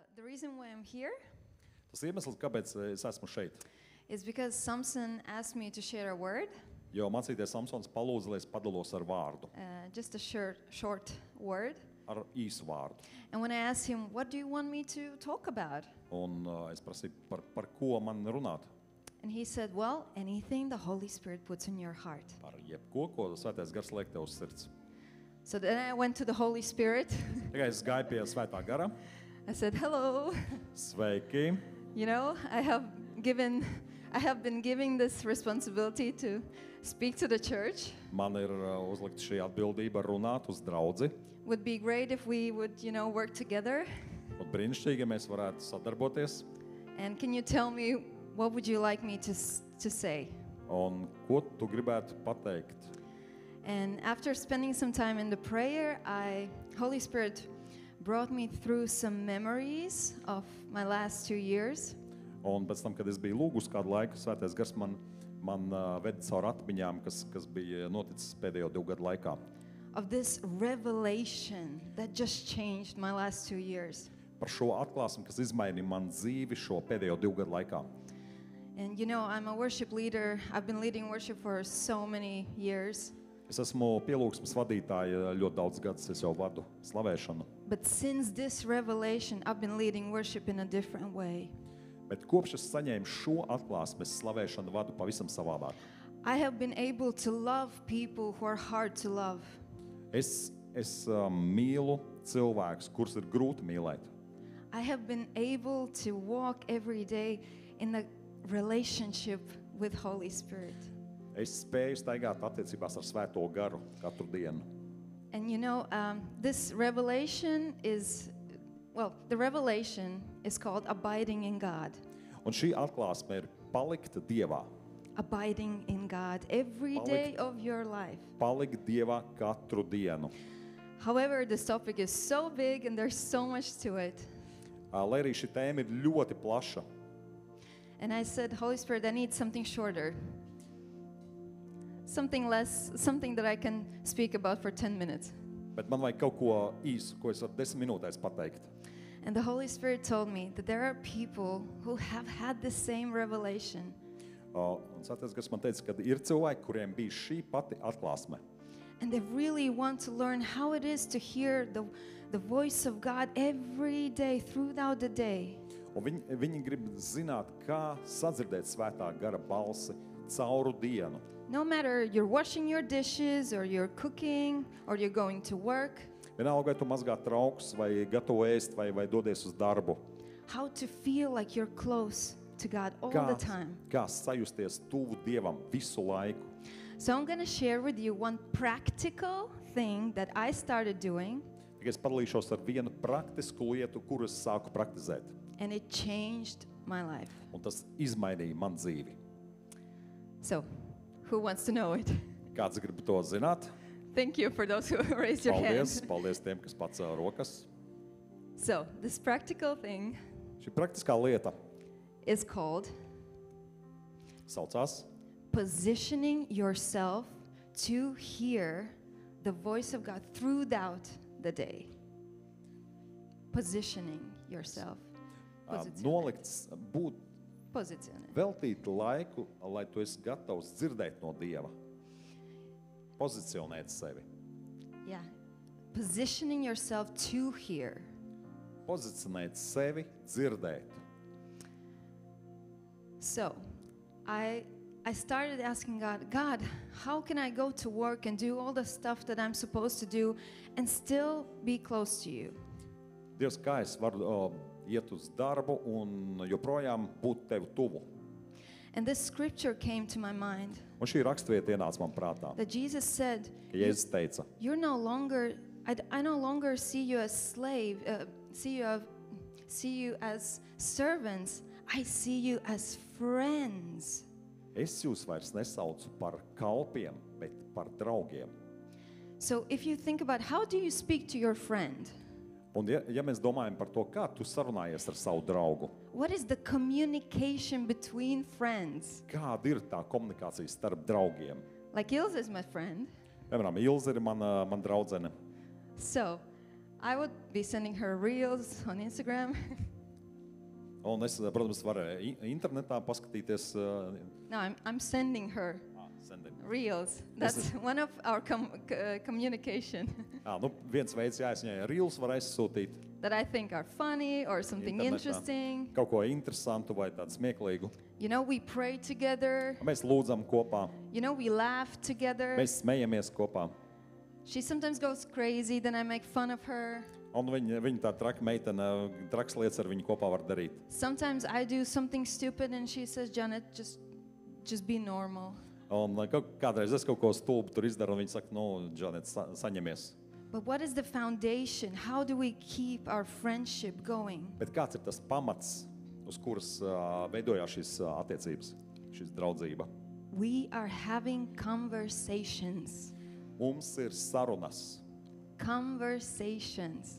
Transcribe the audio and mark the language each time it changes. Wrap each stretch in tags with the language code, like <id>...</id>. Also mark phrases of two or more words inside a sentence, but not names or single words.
<en>reason why I'm here</en> <lv>Tas iemesls, kāpēc es esmu šeit.</lv> <en>is because Samson asked me to share a word,</en> <lv>Jo mācīties Samsons palūdza, lai es padalos ar vārdu,</lv> <en>just a short word.</en> <lv>ar īsu vārdu.</lv> <en>And when I asked him, what do you want me to talk about?</en> <lv>Un es prasīju, par ko man runāt.</lv> <en>And he said, well, anything the Holy Spirit puts in your heart.</en> <lv>Par jebko, ko Svētais Gars liek tev uz sirds.</lv> <en>So then I went to the Holy Spirit.</en> <lv>Tikai es gāju pie Svētā Gara.</lv> <en>I said, hello.</en> <lv>Sveiki!</lv> <en>You know, I have been giving this responsibility to speak to the church.</en> <lv>Man ir uzlikta šī atbildība runāt uz draudzi.</lv> <en>Would be great if we would, work together.</en> <lv>Un brīnišķīgi, ja mēs varētu sadarboties.</lv> <en>And can you tell me what would you like me to say?</en> <lv>Un ko tu gribētu pateikt?</lv> <en>And after spending some time in the prayer, Holy Spirit brought me through some memories of my last 2 years.</en> <lv>Un pēc tam, kad es biju lūgus kādu laiku, Svētais Gars man veda caur atmiņām, kas bija noticis pēdējo 2 gadu laikā.</lv> <en>Of this revelation that just changed my last 2 years.</en> <lv>Par šo atklāsmi, kas izmainīja man dzīvi šo pēdējo 2 gadu laikā.</lv> <en>And I'm a worship leader. I've been leading worship for so many years.</en> <lv>Es esmu pielūgsmes vadītāja ļoti daudz gadus, es jau vadu slavēšanu.</lv> <en>But since this revelation, I've been leading worship in a different way.</en> <lv>Bet kopš es saņēmu šo atklāsmi, es slavēšanu vadu pavisam savādāk.</lv> <en>I have been able to love people who are hard to love.</en> <lv>Es mīlu cilvēkus, kurus ir grūti mīlēt.</lv> <en>I have been able to walk every day in a relationship with Holy Spirit.</en> <lv>Es spēju staigāt attiecībās ar Svēto Garu katru dienu.</lv> <en>And this revelation the revelation is called abiding in God.</en> <lv>Un šī atklāsme ir palikt Dievā.</lv> <en>Abiding in God every day of your life.</en> <lv>Palikt Dievā katru dienu.</lv> <en>However, this topic is so big and there's so much to it.</en> <lv>Lai arī šī tēma ir ļoti plaša.</lv> <en>And I said, Holy Spirit, I need something shorter. Something less, something that I can speak about for 10 minutes.</en> <lv>Bet man vajag kaut ko īsu, ko es varu 10 minūtēs pateikt.</lv> <en>And the Holy Spirit told me that there are people who have had the same revelation.</en> <lv>Un Svētais Gars man teica, ka ir cilvēki, kuriem bija šī pati atklāsme.</lv> <en>And they really want to learn how it is to hear the voice of God every day, throughout the day.</en> <lv>Un viņi grib zināt, kā sadzirdēt Svētā Gara balsi cauru dienu.</lv> <en>No matter you're washing your dishes or you're cooking or you're going to work.</en> <lv>Vienalga, vai tu mazgā traukus, vai gatavo ēst, vai dodies uz darbu.</lv> <en>How to feel like you're close to God all the time.</en> <lv>Kā sajusties tuvu Dievam visu laiku.</lv> <en>So I'm going to share with you one practical thing that I started doing.</en> <lv>Tikai es padalīšos ar vienu praktisku lietu, kuru es sāku praktizēt.</lv> <en>And it changed my life.</en> <lv>Un tas izmainīja man dzīvi.</lv> <en>So, who wants to know it?</en> <lv>Kāds grib to zināt?</lv> <en>Thank you for those who raised your hand.</en> <lv>Paldies tiem, kas pacēla rokas.</lv> <en>So, this practical thing</en> <lv>Šī praktiskā lieta</lv> <en>is called</en> <lv>saucās</lv> <en>positioning yourself to hear the voice of God throughout the day. Positioning yourself.</en> <lv>nolikts būt Positioning. veltīt laiku, lai tu esi gatavs dzirdēt no Dieva. Pozicionēt sevi.</lv> <en>Yeah. Positioning yourself to hear.</en> <lv>Pozicionēt sevi, dzirdēt.</lv> <en>So, I started asking God, how can I go to work and do all the stuff that I'm supposed to do and still be close to you?</en> <lv>Dievs, kā es varu iet uz darbu un joprojām būt tev tuvu?</lv> <en>And this scripture came to my mind.</en> <lv>Un šī rakstvieta ienāca man prātā.</lv> <en>That Jesus said,</en> <lv>Ka Jēzus teica,</lv> <en>you're no longer, I no longer see you as slave, see you as servants. I see you as friends.</en> <lv>es jūs vairs nesaucu par kalpiem, bet par draugiem.</lv> <en>So if you think about how do you speak to your friend?</en> <lv>Un ja mēs domājam par to, kā tu sarunājies ar savu draugu,</lv> <en>What is the communication between friends?</en> <lv>kāda ir tā komunikācija starp draugiem?</lv> <en>Like Ilse is my friend.</en> <lv>Piemēram, Ilze ir mana draudzene.</lv> <en>So I would be sending her reels on Instagram.</en> <lv>Un es, protams, varēju internetā paskatīties.</lv> <en>No, I'm sending her Sending. reels. That's one of our communication</en> <lv>Nu, viens veids, es viņai reels var aizsūtīt.</lv> <en>that I think are funny or something</en> <lv>Internetā.</lv> <en>interesting.</en> <lv>Kaut ko interesantu vai tādu smieklīgu.</lv> <en>You know, we pray together.</en> <lv>Mēs lūdzam kopā,</lv> <en>You know, we laugh together.</en> <lv>mēs smejamies kopā.</lv> <en>She sometimes goes crazy, then I make fun of her.</en> <lv>Un viņa tā traka meitene, traks lietas ar viņu kopā var darīt.</lv> <en>Sometimes I do something stupid and she says, Janet, just be normal.</en> <lv>Un kādreiz es kaut ko stulbu tur izdaru, un viņa saka, Džanet, saņemies.</lv> <en>But what is the foundation? How do we keep our friendship going?</en> <lv>Bet kāds ir tas pamats, uz kuras veidojās šīs attiecības, šīs draudzība?</lv> <en>We are having conversations.</en> <lv>Mums ir sarunas.</lv> <en>Conversations.</en>